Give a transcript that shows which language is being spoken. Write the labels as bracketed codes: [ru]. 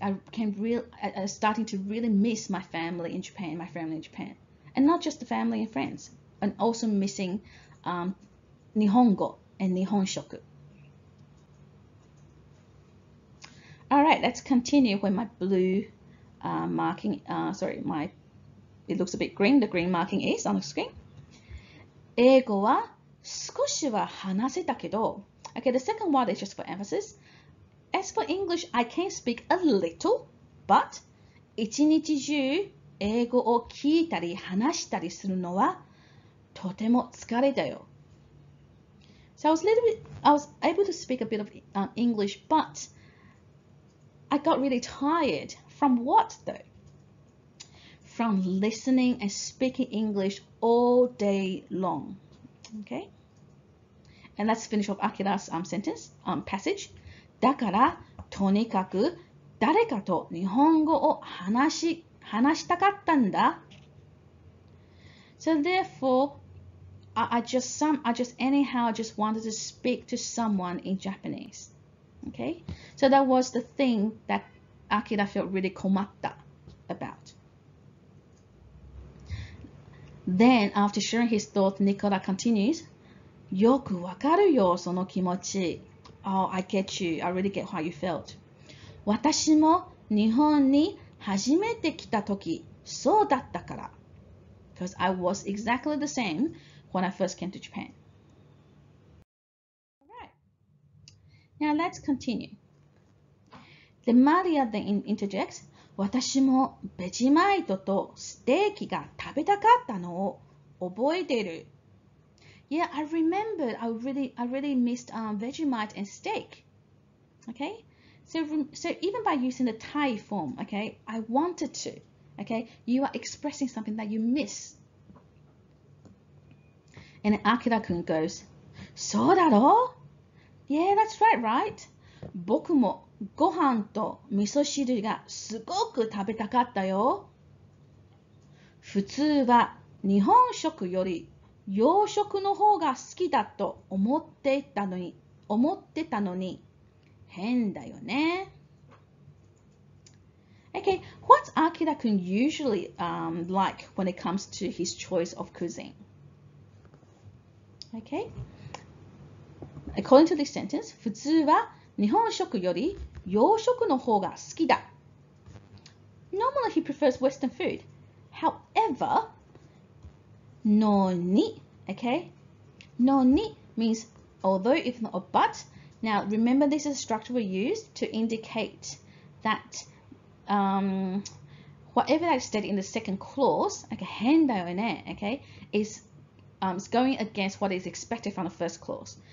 [en] I was starting to really miss my family in Japan, and not just the family and friends, and also missing Nihongo and Nihonshoku. All right, let's continue with my blue marking. It looks a bit green. The green marking is on the screen. [ja] 英語は少しは話せたけど. [en] Okay, the second word is just for emphasis. As for English, I can speak a little, but [ja] 一日中英語を聞いたり話したりするのはとても疲れたよ. [en] So I was able to speak a bit of English, but I got really tired. From what though? From listening and speaking English all day long. Okay? And let's finish off Akira's sentence, passage. [ja] だから、とにかく誰かと日本語を話したかったんだ. [en] So therefore, I just anyhow just wanted to speak to someone in Japanese. Okay? So that was the thing that Akira felt really komatta about. Then, after sharing his thoughts, Nicola continues, [ja] よくわかるよ、その気持ち. [en] Oh, I get you. I really get how you felt. [ja] 私も日本に初めて来た時、そうだったから. [en] Because I was exactly the same when I first came to Japan. Alright. Now let's continue. Then Maria then interjects, [ja] 私もベジマイトとステーキが食べたかったのを覚えてる. [en] Yeah, I remembered. I really missed Vegemite and steak. Okay, so even by using the Thai form, okay, I wanted to. Okay, you are expressing something that you miss. And then Akira-kun goes, [ja] そうだろ? [en] Yeah, that's right. [ja] 僕もご飯と味噌汁がすごく食べたかったよ。普通は日本食より洋食の方が好きだと思ってたのに変だよね。 [en] Okay, what's Akira-kun usually like when it comes to his choice of cuisine? Okay, according to this sentence, [ja] 普通は日本食より洋食の方が好きだ. [en] Normally he prefers Western food. However, のに, okay? のに means although if not a but. Now remember this is a structure we use to indicate that whatever that is stated in the second clause, okay, [ja] 変だよね, [en] okay, is going against what is expected from the first clause.